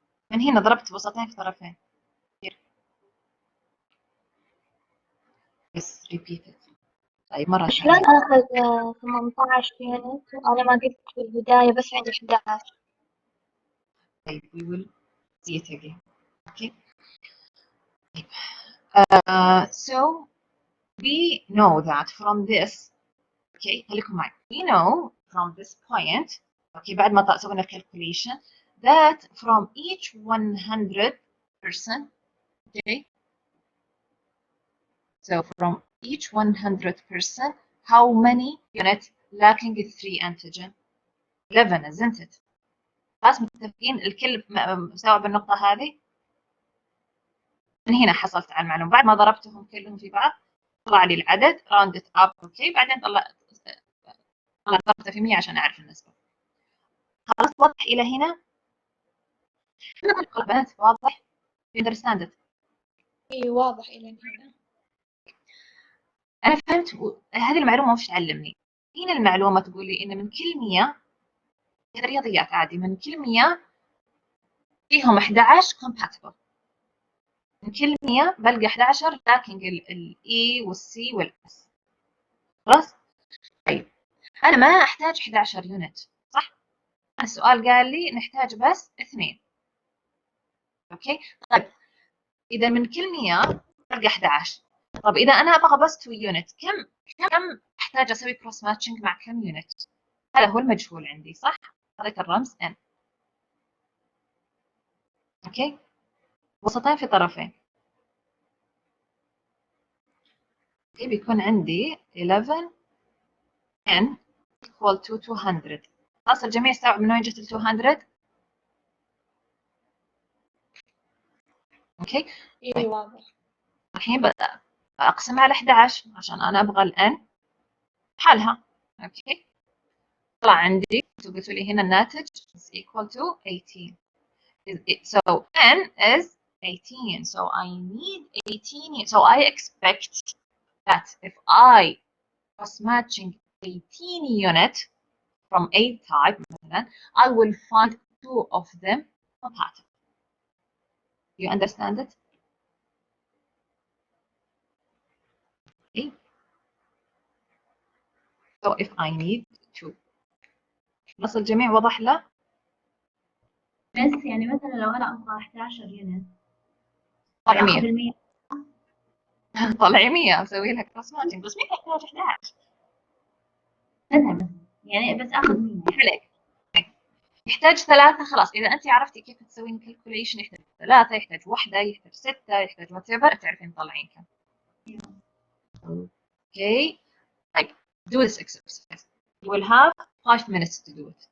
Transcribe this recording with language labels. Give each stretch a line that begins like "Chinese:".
Arabic: من هنا ضربت وسطين في طرفين.
English: Yes, repeat it.
Arabic: طيب مرة شلون ثانية. آخذ 18 يونت وأنا ما قلت في البداية بس عندي 11.
English: طيب we will see it again. Okay. So we know that from this, okay,
Arabic: خليكم معي.
English: We know from this point, okay,
Arabic: بعد ما سوينا
English: calculation, that from each 100%, okay, so from each 100%, how many units lacking 3 antigen? 11, isn't it?
Arabic: خلاص متفقين الكل مستوعب النقطة هذه؟ من هنا حصلت على المعلومة، بعد ما ضربتهم كلهم في بعض طلع لي العدد
English: round it up،
Arabic: اوكي، بعدين ضربته في 100 عشان اعرف النسبة. خلاص واضح إلى هنا؟ بنات واضح؟
English: you understand it؟
Arabic: إي واضح إلى هنا. أنا فهمت. هذه المعلومة وش تعلمني؟ هنا المعلومة تقول لي إن من كل 100 رياضيات عادي، من كل 100 فيهم 11 compatible. من كل 100 بلقى 11 lacking ال E والC والS. خلاص؟ طيب أنا ما أحتاج 11 يونت صح؟ السؤال قال لي نحتاج بس 2. أوكي؟ طيب إذا من كل 100 بلقى 11. طب إذا أنا أبغى بس 2 يونت، كم أحتاج أسوي كروس ماتشنج مع كم يونت؟ هذا هو المجهول عندي صح؟ أعطيك الرمز N. أوكي؟ وسطين في طرفين. أوكي بيكون عندي 11 N
English: equal to
Arabic: 200. خلاص الجميع استوعب من وين جت ال 200؟ أوكي؟ إي واضح. الحين أقسمها على 11 عشان أنا أبغى ال N بحالها. أوكي؟ طلع عندي قلت لي هنا الناتج
English: is equal to
Arabic: 18.
English: So N is 18. So I need 18. So I expect that if I was matching 18 unit from A type, I will find 2 of them compatible. You understand it? Okay. So if I need 2.
Arabic: بس الجميع وضح له؟ بس يعني مثلا لو أنا أبغى 11 يونت طلع آخذ 100. 100. طلع 100 أسوي لك كروس ماتشنج، بس مين يحتاج 11؟ مثلا يعني بس آخذ 100. عليك. يحتاج 3. خلاص إذا أنت عرفتي كيف تسوين كالكوليشن، يحتاج 3، يحتاج 1، يحتاج 6، يحتاج وات ايفر، تعرفين تطلعين كم.
English: Okay. Like, do this exercise. You will have 5 minutes to do it.